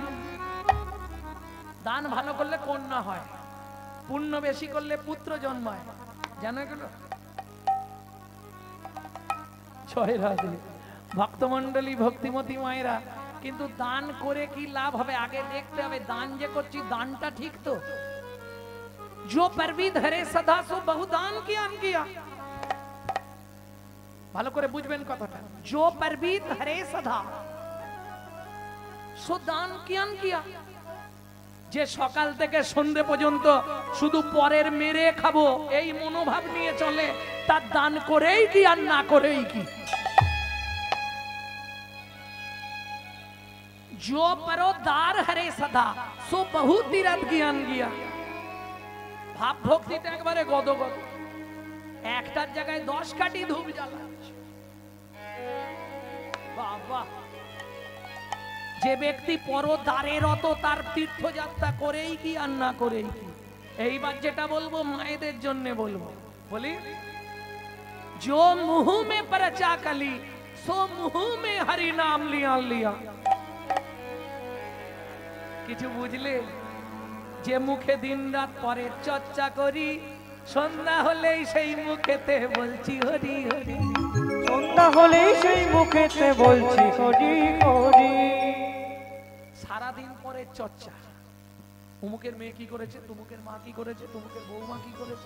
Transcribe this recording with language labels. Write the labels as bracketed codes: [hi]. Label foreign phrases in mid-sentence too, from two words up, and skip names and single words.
[bn] দান ভালো করলে কন্যা হয়, পুণ্য বেশি করলে পুত্র জন্মায়। জানো এগুলো? জয় রাধে। ভক্তমন্ডলী, ভক্তিমতী মায়েরা, কিন্তু দান করে কি লাভ হবে আগে দেখতে হবে। দান যে করছি দানটা ঠিক তো? [hi] जो परवी धरे सदा सो बहुदान किया। [bn] ভালো করে বুঝবেন কথাটা। [hi] जो परवी धरे सदा सो दान किया। [bn] যে সকাল থেকে সন্ধ্যে পর্যন্ত শুধু পরের মেরে খাবো এই মনোভাব নিয়ে চলে, তার দান করেই কি আর না করেই কি? [hi] जो परोदार हरे सदा सो बहु तीरथ ज्ञान किया। [bn] ভাব ভক্তিতে একবারে গদগদ, একটার জায়গায় 10 কাঠি ধূপ জ্বালাচ্ছে। বাবা, যে ব্যক্তি পরদারে রত তার তীর্থযাত্রা করেই কি আর না করেই কি? এইবার যেটা বলবো মায়েদের জন্য বলবো, বলি, [hi] जो मुंह में परचा कली सो मुंह में हरि नाम लिया। [bn] কিছু বুঝলে? যে মুখে দিন রাত পরে চর্চা করি, সন্ধ্যা হলেই সেই মুখেতে বলছি হরি হরি। সন্ধ্যা হলেই সেই মুখেতে বলছি হরি হরি। সারাদিন পরে চর্চা, উমুকের মেয়ে কি করেছে, তুমুকের মা কি করেছে, তুমুকের বৌমা কি করেছে।